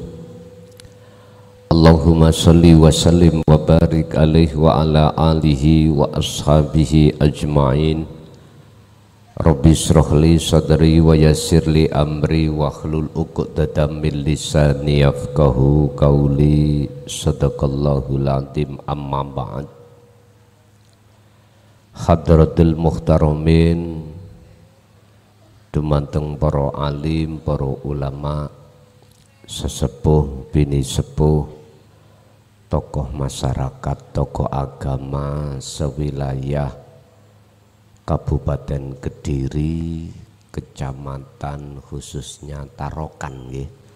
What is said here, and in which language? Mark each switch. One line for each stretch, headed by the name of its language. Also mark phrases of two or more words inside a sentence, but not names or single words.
Arabic: اللهم صل وسلم وبارك عليه وعلى آله وأصحابه أجمعين. رب اشرح لي صدري ويسر لي أمري واحلل عقدة من لساني يفقهوا قولي. صدق الله العظيم. أما بعد. حضرات المحترمين,
Javanese: dumanteng para alim, para ulama, sesepuh, bini sepuh,
Indonesian: tokoh masyarakat, tokoh agama
Javanese: sewilayah Kabupaten Kediri, kecamatan khususnya Tarokan nggih.